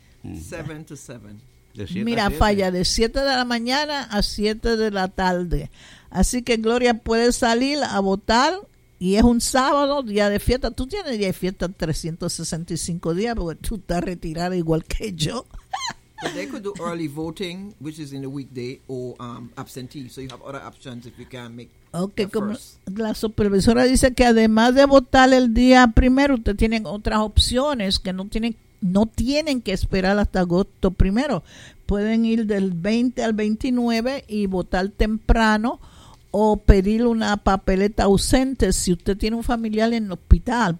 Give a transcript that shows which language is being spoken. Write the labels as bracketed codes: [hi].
[en] 7 to 7. [es] Mira, falla de 7 de la mañana a 7 de la tarde. Así que Gloria puede salir a votar y es un sábado, día de fiesta. Tú tienes día de fiesta 365 días porque tú estás retirada igual que yo. [en] But they could do early voting, which is in a weekday, or absentee. So you have other options if you can make okay, como first. [es] La supervisora dice que además de votar el día primero, ustedes tienen otras opciones que no tienen que esperar hasta agosto primero. Pueden ir del 20 al 29 y votar temprano o pedir una papeleta ausente si usted tiene un familiar en el hospital.